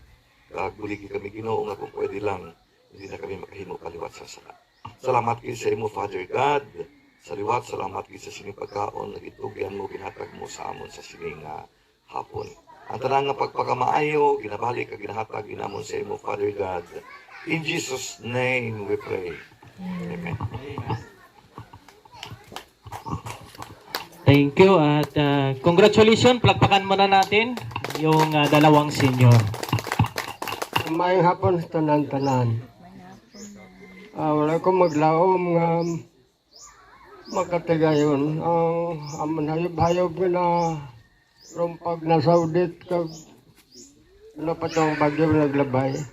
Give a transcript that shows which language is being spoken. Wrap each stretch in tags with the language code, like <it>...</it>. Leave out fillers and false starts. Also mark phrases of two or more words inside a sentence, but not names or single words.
<hil>Kag buligi kami Ginoo nga kung pwede lang hindi na kami makahimo paliwat sa sala. Salamat gid sa imo</hil> <en>Father God.</en> <hil>Sa liwat, salamat gid sa sining pagkaon na gitugyan mo, ginhatag mo sa amon sa sining hapon. Ang tanang nga pagpakamaayo, ginabalik kag ginahatag ginamon sa imo</hil> <en>Father God. In Jesus' name we pray. Amen. Thank you</en> <tl>at congratulations, plakpakan muna natin yung dalawang senior.</tl> <hil>Maayong hapon sa tanan-tanan. Wala ko maglaom nga makatigayon. Amon hayop-hayop na rumpag na Saudit kag ano pa itong bagyo naglabay.</hil>